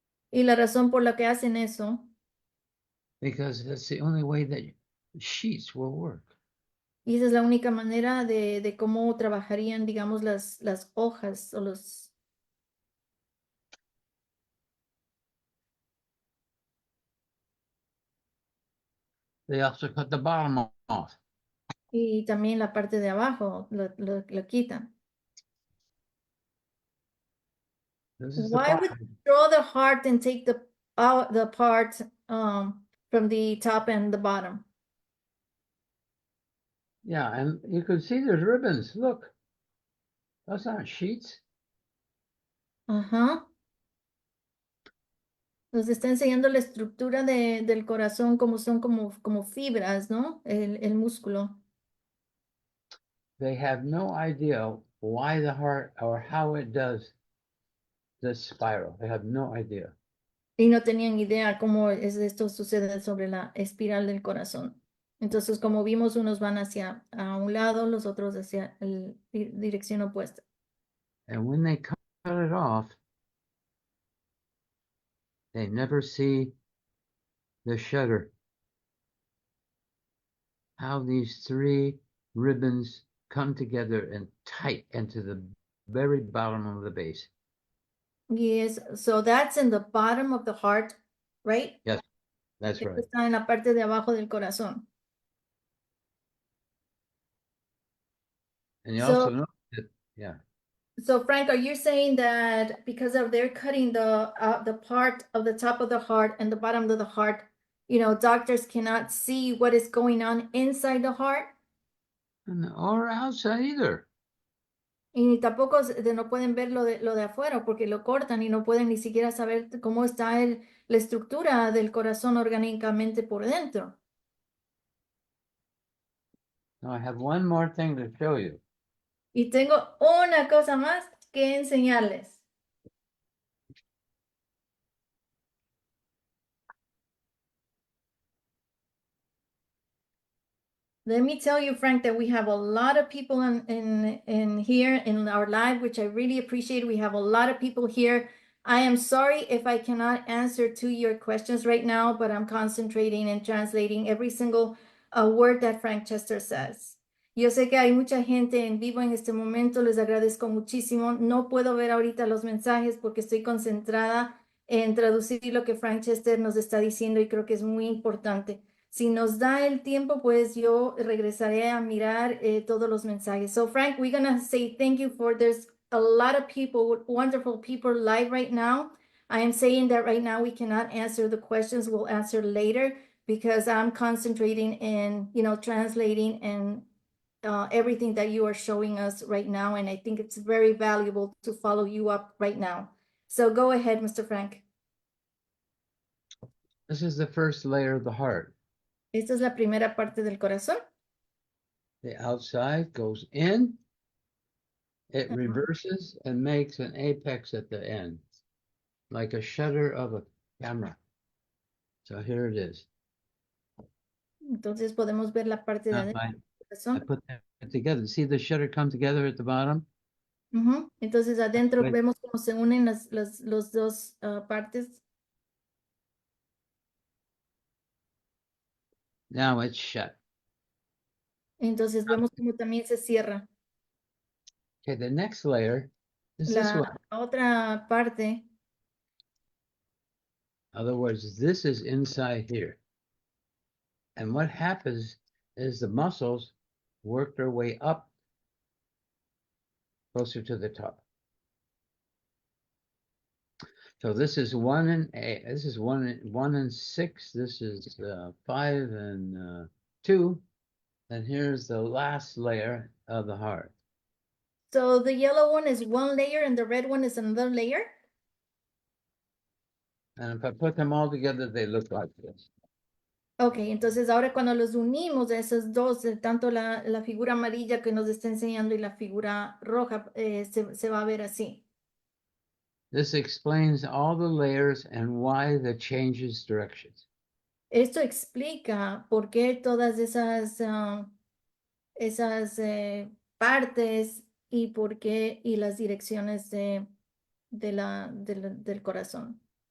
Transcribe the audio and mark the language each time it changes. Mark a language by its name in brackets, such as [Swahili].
[Spanish] Y la razón por la que hacen eso, [English] because that's the only way that sheets will work. [Spanish] y esa es la única manera de cómo trabajarían, digamos, las hojas o los... [English] They also cut the bottom off. [Spanish] Y también la parte de abajo lo quitan. [English] This is the Why would bottom. you draw the heart and take the part from the top and the bottom? Yeah, and you can see there's ribbons. Look, those aren't sheets. [Spanish] Ajá. Nos está enseñando la estructura del corazón, como son como fibras, ¿no? El músculo. [English] They have no idea why the heart or how it does this spiral. They have no idea. [Spanish] Y no tenían idea cómo esto sucede sobre la espiral del corazón. Entonces, como vimos, unos van hacia a un lado, los otros hacia la dirección opuesta. [English] And when they cut it off, they never see the shutter. How these 3 ribbons come together and tight into the very bottom of the base. Yes, so that's in the bottom of the heart, right? Yes, that's [Spanish] Esto [English] right. [Spanish] está en la parte de abajo del corazón. [English] And you So, also know that, yeah. so Frank, are you saying that because of they're cutting the part of the top of the heart and the bottom of the heart, doctors cannot see what is going on inside the heart? Or outside either. [Spanish] Y tampoco no pueden ver lo de afuera porque lo cortan y no pueden ni siquiera saber cómo está la estructura del corazón orgánicamente por dentro. [English] Now I have one more thing to show you. [Spanish] Y tengo una cosa más que enseñarles. [English] Let me tell you, Frank, that we have a lot of people in here in our live, which I really appreciate. We have a lot of people here. I am sorry if I cannot answer to your questions right now, but I'm concentrating and translating every single word that Frank Chester says. [Spanish] Yo sé que hay mucha gente en vivo en este momento, les agradezco muchísimo. No puedo ver ahorita los mensajes porque estoy concentrada en traducir lo que Frank Chester nos está diciendo y creo que es muy importante. Si nos da el tiempo, pues yo regresaré a mirar todos los mensajes. [English] So Frank, we're gonna say thank you there's a lot of people, wonderful people live right now. I am saying that right now we cannot answer the questions. We'll answer later because I'm concentrating in, translating and everything that you are showing us right now. And I think it's very valuable to follow you up right now. So go ahead, Mr. Frank. This is the first layer of the heart. [Spanish] Esta es la primera parte del corazón. [English] The outside goes in, it reverses and makes an apex at the end, like a shutter of a camera. So here it is. [Spanish] Entonces podemos ver la parte de adentro [English] I [Spanish] del corazón. [English] put that together. See the shutter come together at the bottom? [Spanish] Ujú. Entonces adentro [English] Right. [Spanish] vemos cómo se unen los dos partes. [English] Now it's shut. [Spanish] Entonces vemos cómo también se cierra. [English] Okay, the next layer is this [Spanish] La [English] one. [Spanish] otra parte, [English] In other words, this is inside here. And what happens is the muscles work their way up closer to the top. So this is 1 and 8. This is 1 and 6. This is 5 and 2. And here's the last layer of the heart. so the yellow one is one layer and the red one is another layer. And if I put them all together, they look like this. [Spanish] Ok, entonces ahora cuando los unimos a esos dos, tanto la figura amarilla que nos está enseñando y la figura roja, se va a ver así. [English] This explains all the layers and why the changes directions. [Spanish] Esto explica por qué todas esas partes y por qué y las direcciones del corazón.